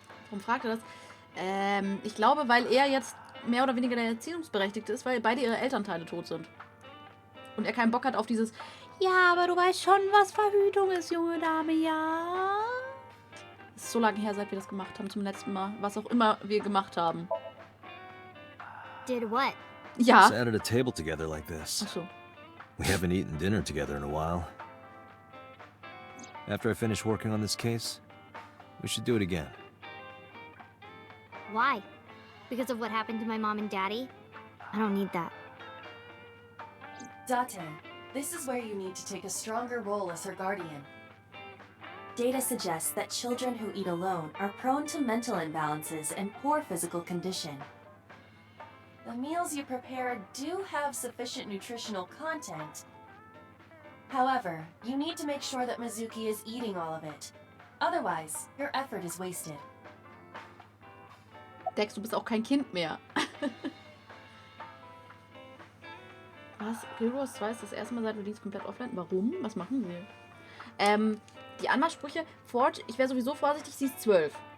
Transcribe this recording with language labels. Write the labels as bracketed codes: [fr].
[de] Warum fragt er das? Ich glaube, weil er jetzt mehr oder weniger der Erziehungsberechtigte ist, weil beide ihre Elternteile tot sind. Und er keinen Bock hat auf dieses, ja, aber du weißt schon, was Verhütung ist, junge Dame, ja. Es ist so lange her, seit wir das gemacht haben zum letzten Mal. Was auch immer wir gemacht haben. [en] Did what? [de] Ja. [en] Sat at a table together like this. [de] Ach so. [en] We haven't eaten dinner together in a while. After I finish working on this case, we should do it again. Why? Because of what happened to my mom and daddy? I don't need that. Date, this is where you need to take a stronger role as her guardian. Data suggests that children who eat alone are prone to mental imbalances and poor physical condition. The meals you prepare do have sufficient nutritional content. However, you need to make sure that Mizuki is eating all of it. Otherwise, your effort is wasted. [de] Dex, du bist auch kein Kind mehr. Was? Guild Wars 2 ist das erste Mal seit Release komplett offline. Warum? Was machen wir? Die Anmachsprüche. Forge, ich wäre sowieso vorsichtig, sie ist 12.